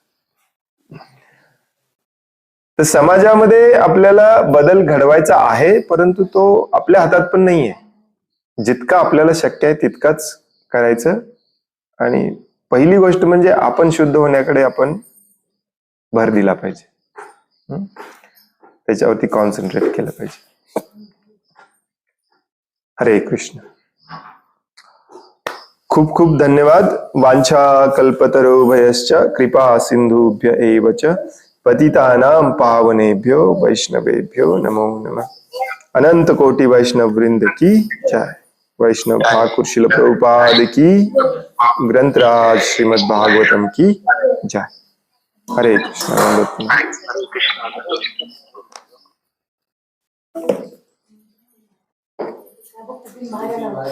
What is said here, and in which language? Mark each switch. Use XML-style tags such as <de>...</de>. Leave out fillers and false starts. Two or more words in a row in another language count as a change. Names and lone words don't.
<mr>तर समाजामध्ये आपल्याला बदल घडवायचा आहे, परंतु तो आपल्या हातात पण नाहीये. जितका आपल्याला शक्य आहे तितकाच करायचं. आणि पहिली गोष्ट म्हणजे आपण शुद्ध होण्याकडे आपण भर दिला पाहिजे, त्याच्यावरती कॉन्सन्ट्रेट केलं पाहिजे. हरे कृष्ण. खूप खूप धन्यवाद.</mr> <sa>वांछा कल्पतरुभयश्च कृपा सिंधुभ्य एव च पतितानां पावनेभ्यो वैष्णवेभ्यो नमो नमः.</sa> <hi>अनंत कोटि वैष्णव वृंद की जय. वैष्णव ठाकुर शिल प्रभुपाद की, ग्रंथराज श्रीमद् भागवतम की जय. हरे कृष्ण.</hi>